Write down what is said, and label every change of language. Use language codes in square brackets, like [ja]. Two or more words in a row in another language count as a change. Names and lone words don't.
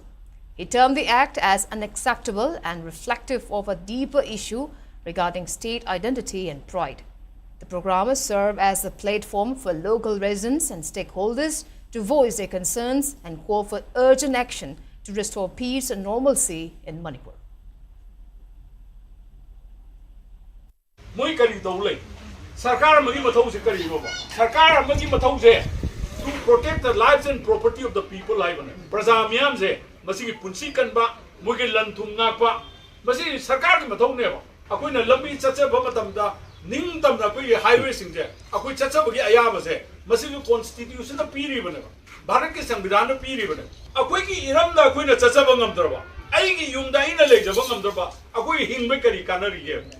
[en] He termed the act as unacceptable and reflective of a deeper issue regarding state identity and pride. The programmers serve as a platform for local residents and stakeholders to voice their concerns and call for urgent action to restore peace and normalcy in Manipur. [mni] Moi kari dole sarkar amagi mathau se kari roba sarkar amagi mathau se [en] to protect the lives and property of the [mni] people haibane praja miyam se masi gi punsi kanba moi gi lan thum ngakpa masi sarkar gi mathau ne ba akoina lambi chachaba matamda ning tamda koi highway sing je akoi chachaba gi ayaba se masi gi constitution da piri bane [hi] भारत की संविधान [mni] da piri bane akoi gi iram da akoina chachaba ngamdra ai gi yumda ina lejaba ngamdra ba akoi hingbe kari kanari ye